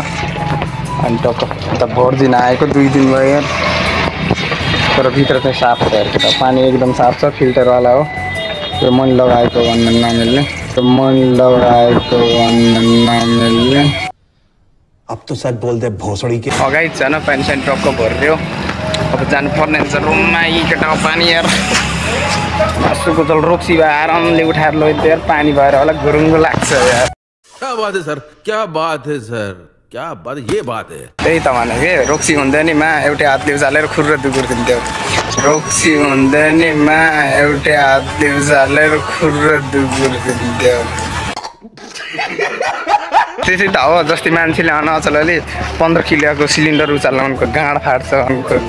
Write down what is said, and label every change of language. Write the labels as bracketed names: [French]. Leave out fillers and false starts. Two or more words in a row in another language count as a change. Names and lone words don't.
[Nepali] अनि टक्क यता भरिदिन आएको 2 दिन भयो यार। तर भित्र चाहिँ साफ छ यार केटा, पानी एकदम साफ छ, फिल्टरवाला हो। त्यो मन लगाएको भन्न नमिल्ने, [Hindi] अब तो सच बोल दे भोसड़ी के। [Nepali] अगाडि छ न पानी सानी टक्क भरिदियो। अब जानु पर्ने हुन्छ रुममा। यी केटाको पानी यार आँसुको जल रोक्सी भए आरामले उठाएर लैदियो यार। पानी भएर होला गुरुङ्गो लाग्छ यार। [Hindi] क्या बात है सर, क्या बात है सर, क्या बात, ये बात है। [Nepali] त्यही त भने के रोक्सी हुँदैन मा एउटै हातले उचालेर खुर्र दुगुर दिन्थ्यो। रोक्सी हुँदैन मा एउटै हातले उचालेर खुर्र दुगुर दिन्थ्यो। त्यसै त हो। जस्तै मान्छेले अचलले 15 किलोको सिलिन्डर उचाल्न उनको गाँड फाट्छ होइन।